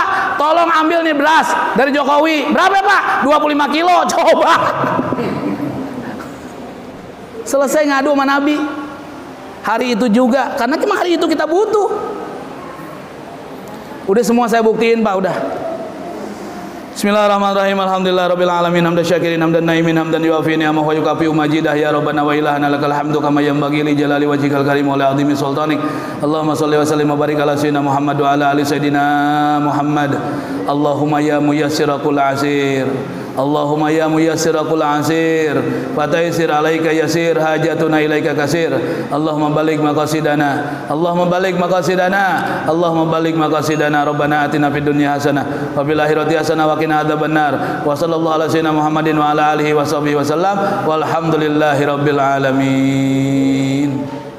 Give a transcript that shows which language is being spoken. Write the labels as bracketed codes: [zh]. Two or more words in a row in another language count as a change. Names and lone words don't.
[id] Tolong ambil nih beras dari Jokowi. Berapa Pak? 25 kilo. Coba. Selesai ngadu sama Nabi. Hari itu juga, karena cuma hari itu kita butuh. Udah semua saya buktiin Pak, udah. [ar] Bismillahirrahmanirrahim. الحمد لله رب العالمين حمدا شاكرين حمدا ناعمين حمدا يوافي نعمه ويكافئ مزيده, يا ربنا وإلهنا لك الحمد كما ينبغي لجلال وجهك الكريم ولعظيم سلطانك. اللهم صل وسلم وبارك على سيدنا محمد وعلى آل سيدنا محمد. اللهم يا ميسر كل عسير اللهم يا ميسر كل عسير فتيسير عليك يسير حاجتنا إليك كثير. اللهم بلغ مقاصدنا اللهم بلغ مقاصدنا اللهم بلغ مقاصدنا. ربنا آتنا في الدنيا حسنة وفي الآخرة حسنة وقنا عذاب النار. وصلى الله على سيدنا محمد وعلى آله وصحبه وسلم والحمد لله رب العالمين.